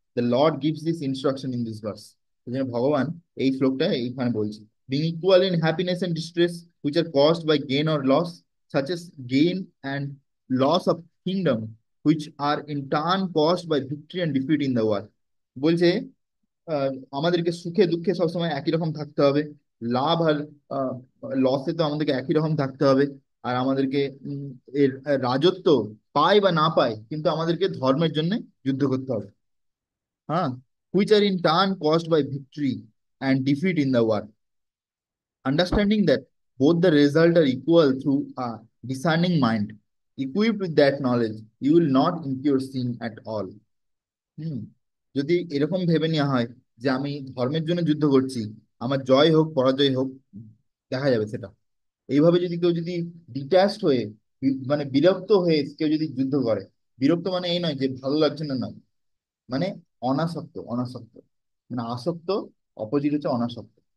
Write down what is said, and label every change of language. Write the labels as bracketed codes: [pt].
[en] The lord gives this instruction in this verse. [bn] সেই জন্য ভগবান এই শ্লোকটা এইখানে বলছে, [en] Being equal in happiness and distress which are caused by gain or loss, such as gain and loss of kingdom which are in turn caused by victory and defeat in the war। [bn] বলছে আহ, আমাদেরকে সুখে দুঃখে সবসময় একই রকম থাকতে হবে, লাভ আর লসে তো আমাদেরকে একই রকম থাকতে হবে। আর আমাদেরকে এর রাজত্ব পাই বা না পাই, কিন্তু আমাদেরকে ধর্মের জন্য যুদ্ধ করতে হবে। [en] হ্যাঁ, which are in turn caused by victory and defeat in the war, understanding that both the result are equal through a discerning mind, equipped with that knowledge you will not incur sin at all। [bn] হুম, যদি এরকম ভেবে নেওয়া হয় যে আমি ধর্মের জন্য যুদ্ধ করছি, আমার জয় হোক পরাজয় হোক দেখা যাবে সেটা, এইভাবে যদি কেউ যদি ডিট্যাচড হয়ে মানে বিরক্ত হয়ে কেউ যদি যুদ্ধ করে, বিরক্ত মানে এই নয় যে ভালো লাগছে না, নয়, মানে অনাসক্ত, অনাসক্ত, মানে আসক্ত, অপোজিট হচ্ছে অনাসক্ত।